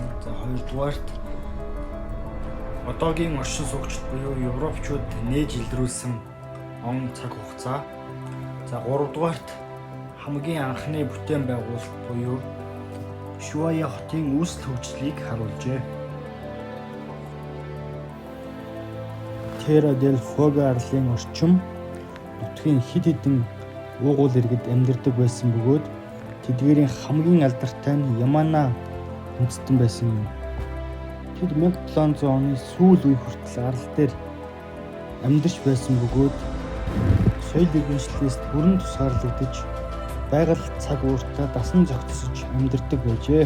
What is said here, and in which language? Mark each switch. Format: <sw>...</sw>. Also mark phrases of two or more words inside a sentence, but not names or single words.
<mn>За хоёрдугаарт одоогийн оршин суугчид буюу европчууд нээж илрүүлсэн он цаг хугацаа. За гуравдугаарт хамгийн анхны бүтээн байгуулалт буюу Ушуая хотын үүсэл хөгжлийг харуулжээ. Terra del Fuego-арлын орчим нутгийн хэд хэдэн уугуул иргэд амьдардаг байсан бөгөөд тэдгээрийн хамгийн алдартай нь Ямана үндэстэн байсан юм. Тэд 1700 оны сүүл үе хүртэл арал дээр амьдарч байсан бөгөөд соёл иргэншлээс бүрэн тусгаарлагдаж байгаль цаг ууртаа дасан зохицож амьдардаг байжээ.</mn>